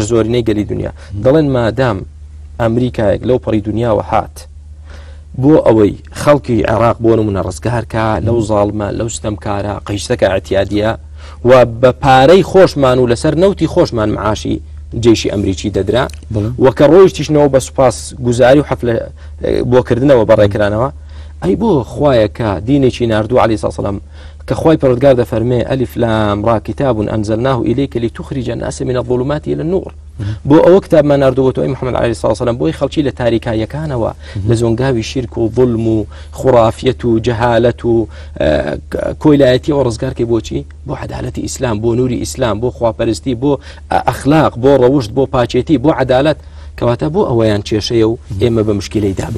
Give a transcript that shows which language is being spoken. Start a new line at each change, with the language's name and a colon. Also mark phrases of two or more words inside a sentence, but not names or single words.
Central Kurdish: زۆرینەی گەلی دنیا دەڵێن مادام ئەمریکایەک لەو پەڕی دنیاوە هات بۆ ئەوەی خەڵکی عێراق بۆ نمونە ڕزگارکە لەو زاڵمە لەو ستەمکارە قەیشتەکە ئەتیادیە و بە پارەی خۆشمان و لەسەر نەوتی خۆشمان معاشی جێشی ئەمریکی دەدرا وەکە ڕۆیشتیشنەوە بە سوپاس گوزاری و حەفلە بۆکردنەوە بەڕێکرانەوە ئەی بۆ خوایەکە دینێکی ناردوو
Arabic: عەلەیهی سەلام
Central Kurdish: کە خوای پەروەردگار دەفەرمێ
Arabic: ئەلیف لام را کتاب أنزلناه إليك لتخرج الناس من الظلمات إلى النور
Central Kurdish: بۆ ئەوە کتابمان ناردووەتەوە محەممەد
Arabic: عەلەیهی سەلام
Central Kurdish: بۆی خەڵکی لە تاریکایەکانەوە لە زۆنگاوی شیرک و ظلم و خوڕافیەت و جەهالەت و کۆیلایەتی و ڕزگارکەی بۆچی بۆ عەدالەتی ئیسلام بۆ نوری ئیسلام بۆ خواپەرستی بۆ ئەخلاق بۆ ڕەوشت بۆ پاچێتی بۆ عەدالەت کەواتە بۆ ئەوەیان کێشەیە و ئێمە بە مشکلەی دابن